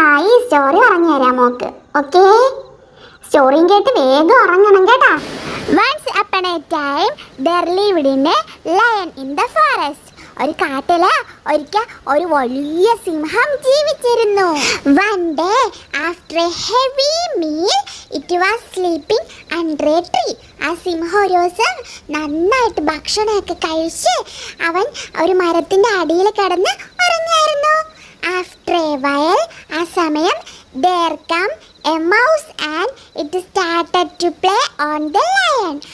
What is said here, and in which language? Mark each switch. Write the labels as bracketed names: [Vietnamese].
[Malayalam] ഈ സ്റ്റോറി പറഞ്ഞു തരാം മോക്ക്. ഓക്കെ, സ്റ്റോറിയും കേട്ട് വേഗം ഉറങ്ങണം കേട്ടാ. [English] Once upon a time there lived a lion in the forest. [Malayalam] ഒരു കാട്ടില് ഒരിക്കൽ ഒരു വലിയ സിംഹം ജീവിച്ചിരുന്നു. [English] One day after a heavy meal it was sleeping under a tree. [Malayalam] ആ സിംഹം ഒരു ദിവസം നന്നായിട്ട് ഭക്ഷണമൊക്കെ കഴിച്ച് അവൻ ഒരു മരത്തിന്റെ അടിയിൽ കിടന്ന് ഉറങ്ങായിരുന്നു. [English] After a while, [Malayalam] ആ സമയം [English] there come a mouse and it started to play on the lion.